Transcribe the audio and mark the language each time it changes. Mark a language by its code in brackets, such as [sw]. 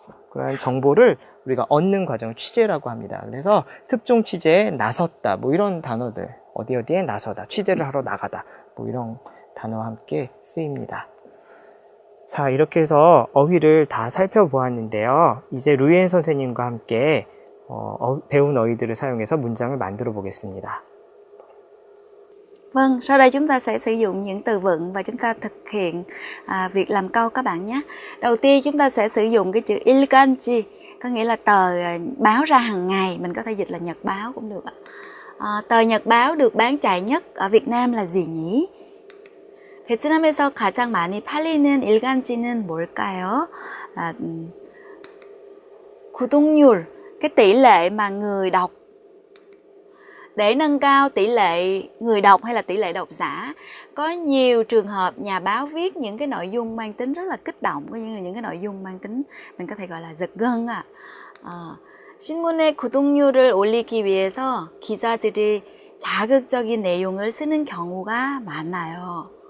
[ko] 그러한 정보를 우리가 얻는 과정을 취재라고 합니다. 그래서 특종 취재에 나섰다, 뭐 이런 단어들, 어디에 나서다, 취재를 하러 나가다, 뭐 이런 단어와 함께 쓰입니다. 자, 이렇게 해서 어휘를 다 살펴보았는데요. 이제 루이엔 선생님과 함께 배운 어휘들을 사용해서 문장을 만들어 보겠습니다. [vi] Vâng, sau đây chúng ta sẽ sử dụng những từ vựng và chúng ta thực hiện việc làm câu các bạn nhé. Đầu tiên chúng ta sẽ sử dụng cái chữ ilganji, có nghĩa là tờ báo ra hàng ngày, mình có thể dịch là nhật báo cũng được ạ. Tờ nhật báo được bán chạy nhất ở Việt Nam là gì nhỉ? [ko] 베트남에서 가장 많이 팔리는 일간지는 뭘까요? [vi] Là 구독률, cái tỷ lệ mà người đọc. Để nâng cao tỷ lệ người đọc hay là tỷ lệ độc giả, có nhiều trường hợp nhà báo viết những cái nội dung mang tính rất là kích động, có những cái nội dung mang tính mình có thể gọi là giật gân ạ. [ko] 신문의 구독률을 올리기 위해서 기자들이 자극적인 내용을 쓰는 경우가 많아요.